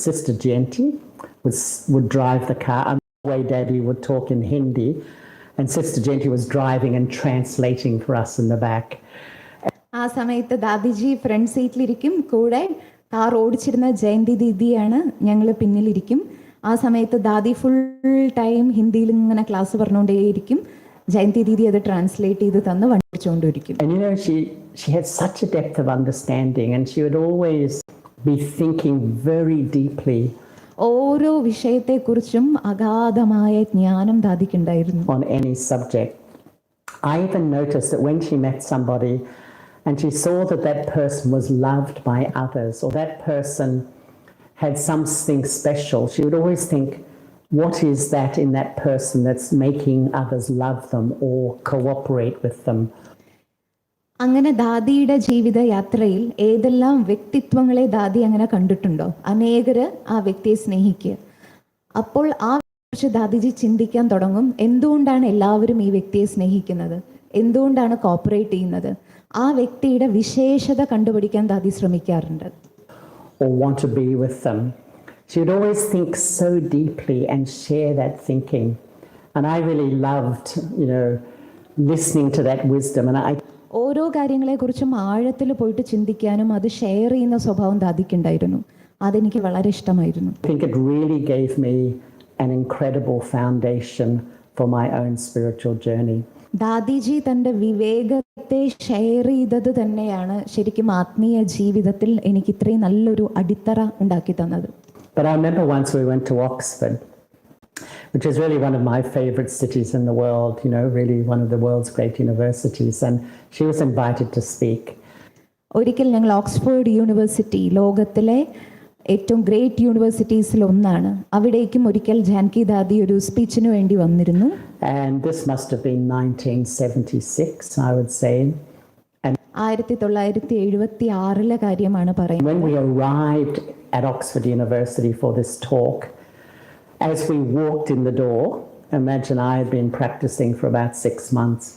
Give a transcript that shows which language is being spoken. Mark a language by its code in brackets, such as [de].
[en] Sister Janki would drive the car. And the way Daddy would talk in Hindi, and Sister Janki was driving and translating for us in the back. [ml] ആ സമയത്ത് ദാദിജി front സീറ്റിലിരിക്കും, കൂടെ car ഓടിച്ചിരുന്ന ജയന്തി ദീദിയാണ് ഞങ്ങൾ പിന്നിലിരിക്കും. ആ സമയത്ത് ദാദി full time ഹിന്ദിയിൽ ഇങ്ങനെ class പറഞ്ഞുകൊണ്ടേയിരിക്കും. Jayanti Didi അത് ട്രാൻസ്ലേറ്റ് ചെയ്ത് തന്ന് വണ്ടിച്ചുകൊണ്ടിരിക്കും. [en] And you know, she had such a depth of understanding, and she would always be thinking very deeply. [ml] ഓരോ വിഷയത്തെക്കുറിച്ചും അഗാധമായ ജ്ഞാനം ദാദിക്കുണ്ടായിരുന്നു. [en] On any subject. I even noticed that when she met somebody and she saw that that person was loved by others, or that person had something special, she would always think, what is that in that person that's making others love them or cooperate with them? [ml] അങ്ങനെ ദാദിയുടെ ജീവിത യാത്രയിൽ ഏതെല്ലാം വ്യക്തിത്വങ്ങളെ ദാദി അങ്ങനെ കണ്ടിട്ടുണ്ടോ, അനേകര് ആ വ്യക്തിയെ സ്നേഹിക്കുക. അപ്പോൾ ആ കുറിച്ച് ദാദിജി ചിന്തിക്കാൻ തുടങ്ങും, എന്തുകൊണ്ടാണ് എല്ലാവരും ഈ വ്യക്തിയെ സ്നേഹിക്കുന്നത്, എന്തുകൊണ്ടാണ് കോപ്പറേറ്റ് ചെയ്യുന്നത്. ആ വ്യക്തിയുടെ വിശേഷത കണ്ടുപിടിക്കാൻ ദാദി ശ്രമിക്കാറുണ്ട്. [en] Or want to be with them. She would always think so deeply and share that thinking. And I really loved, listening to that wisdom. And [ml] ഓരോ കാര്യങ്ങളെക്കുറിച്ചും ആഴത്തിൽ പോയിട്ട് ചിന്തിക്കാനും അത് ഷെയർ ചെയ്യുന്ന സ്വഭാവം ദാദിക്കുണ്ടായിരുന്നു. അതെനിക്ക് വളരെ ഇഷ്ടമായിരുന്നു. [en] I think it really gave me an incredible foundation for my own spiritual journey. [ml] ദാദിജി തൻ്റെ വിവേകത്തെ ഷെയർ ചെയ്തത് തന്നെയാണ് ശരിക്കും ആത്മീയ ജീവിതത്തിൽ എനിക്ക് ഇത്രയും നല്ലൊരു അടിത്തറ ഉണ്ടാക്കി തന്നത്. [en] But I remember once we went to Oxford, which is really one of my favorite cities in the world, really one of the world's great universities, and she was invited to speak. [ml] ഒരിക്കൽ ഞങ്ങൾ Oxford university ലോകത്തിലെ ഏറ്റവും great യൂണിവേഴ്സിറ്റീസിൽ ഒന്നാണ്, അവിടേക്കും ഒരിക്കൽ ജാൻകി ദാദി ഒരു സ്പീച്ചിന് വേണ്ടി വന്നിരുന്നു. [en] And this must have been 1976, I would say. [ml] 1976 കാര്യമാണ് പറയുന്നത്. [en] When we arrived at Oxford University for this talk, as we walked in the door, imagine I had been practicing for about 6 months.